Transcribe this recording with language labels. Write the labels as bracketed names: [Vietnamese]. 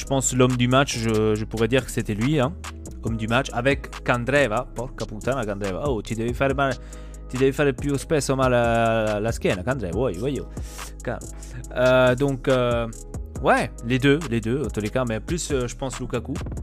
[French] Je pense l'homme du match, je pourrais dire que c'était lui, hein, homme du match, avec Candreva. [Italian] Porca puttana Candreva, oh, ti devi fare più spesso male la schiena, Candreva, voglio. [French] Donc, ouais, les deux, en tous les cas, mais plus, je pense, Lukaku.